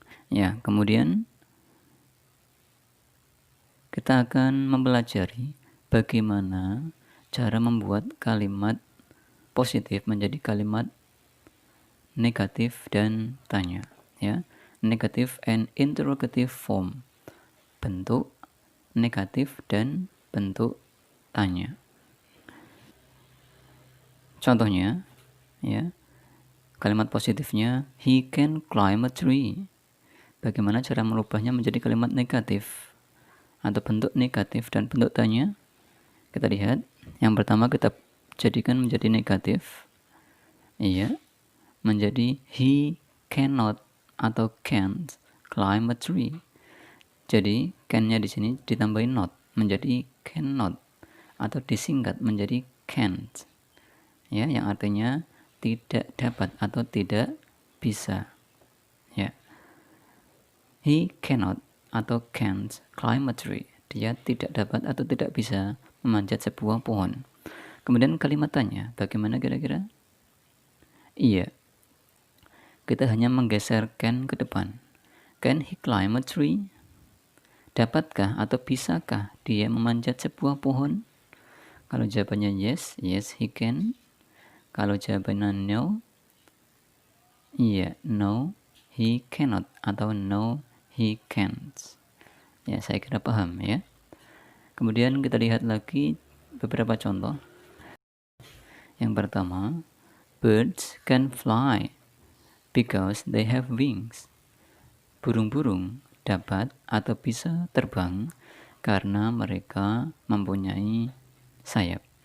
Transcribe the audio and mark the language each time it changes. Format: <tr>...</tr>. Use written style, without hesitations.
<id>Ya, kemudian kita akan mempelajari bagaimana cara membuat kalimat positif menjadi kalimat negatif dan tanya, ya.</id> <en>Negative and interrogative form.</en> <id>Bentuk negatif dan bentuk tanya. Contohnya, ya. Kalimat positifnya,</id> <en>he can climb a tree.</en> <id>Bagaimana cara merubahnya menjadi kalimat negatif atau bentuk negatif dan bentuk tanya? Kita lihat. Yang pertama kita jadikan menjadi negatif. Iya.</id> <en>Menjadi he cannot atau can't climb a tree.</en> <id>Jadi can-nya di sini ditambahin not menjadi cannot atau disingkat menjadi can't. Ya, yang artinya tidak dapat atau tidak bisa. Ya.</id> <en>He cannot atau can't climb a tree.</en> <id>Dia tidak dapat atau tidak bisa memanjat sebuah pohon. Kemudian kalimat tanya, bagaimana kira-kira? Iya. Kita hanya menggeser can ke depan.</id> <en>Can he climb a tree?</en> <id>Dapatkah atau bisakah dia memanjat sebuah pohon? Kalau jawabannya</id> <en>yes, yes he can. Kalau jawabannya no, iya, no he cannot atau no he can't.</en> <id>Ya, saya kira paham ya. Kemudian kita lihat lagi beberapa contoh. Yang pertama,</id> <en>birds can fly because they have wings.</en> <id>Burung-burung dapat atau bisa terbang karena mereka mempunyai sayap.</id>